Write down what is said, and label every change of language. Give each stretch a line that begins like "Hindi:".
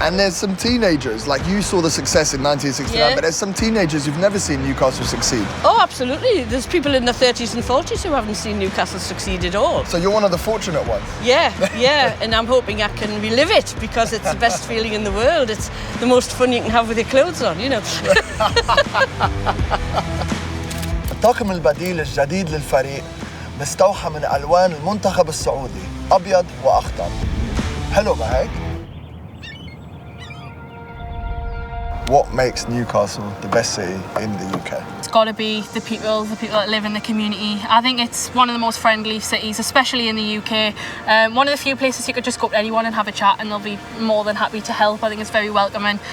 English: And there's some teenagers, like you saw the success in 1969, but there's some teenagers who've never seen Newcastle succeed. Oh, absolutely. There's people in their 30s and 40s who haven't seen Newcastle succeed at all. So you're one of the fortunate ones. Yeah, and I'm hoping I can relive it, because it's the best feeling in the world. It's the most fun you can have with your clothes on, you know.
Arabic: الطاقم البديل الجديد للفريق مستوحى من ألوان المنتخب السعودي، أبيض وأخضر. حلو ما هيك؟
English: What makes Newcastle the best city in the UK? It's got to be the people that live in the community. I think it's one of the most friendly cities, especially in the UK. One of the few places you could just go to anyone and have a chat and they'll be more than happy to help. I think it's very welcoming.